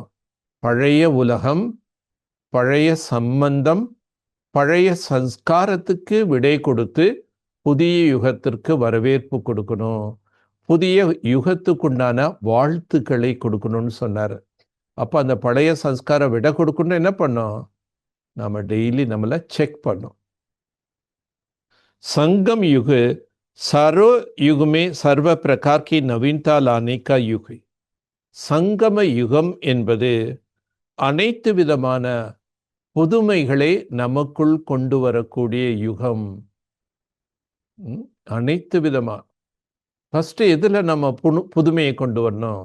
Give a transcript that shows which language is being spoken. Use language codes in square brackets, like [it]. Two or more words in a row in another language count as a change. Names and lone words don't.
[ta] பழைய உலகம், பழைய சம்பந்தம், பழைய சம்ஸ்காரத்துக்கு விடை கொடுத்து புதிய யுகத்திற்கு வரவேற்பு கொடுக்கணும். புதிய யுகத்துக்குண்டான வாழ்த்துக்களை கொடுக்கணும்னு சொன்னார். அப்போ அந்த பழைய சம்ஸ்காரம் விட கொடுக்கணும் என்ன பண்ணோம்? நாம் டெய்லி நம்மளை செக் பண்ணோம். [hi] संगम युग सर्व युग में सर्व प्रकार की नवीनता लाने का युग है. [ta] சங்கம யுகம் என்பது அனைத்து விதமான புதுமைகளை நமக்குள் கொண்டு வரக்கூடிய யுகம். அனைத்து விதமாக ஃபஸ்ட்டு எதில் நம்ம புதுமையை கொண்டு வரணும்?